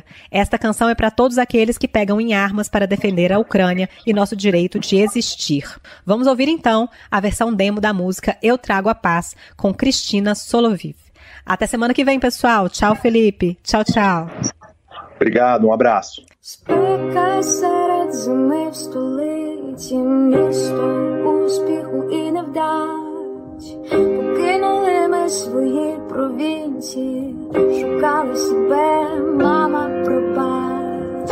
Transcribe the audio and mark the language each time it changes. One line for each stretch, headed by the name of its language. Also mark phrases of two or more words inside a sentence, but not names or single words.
Portuguese: Esta canção é para todos aqueles que pegam em armas para defender a Ucrânia e nosso direito de existir. Vamos ouvir então a versão demo da música Eu Trago a Paz, com Kristina Solovey. Até semana que vem, pessoal. Tchau, Felipe. Tchau, tchau. Obrigado, um abraço.
Ukrainian: Спека серед зими в столиці, місто успіху і невдач. Покинули ми свої провінції, шукали себе, мама, пробач.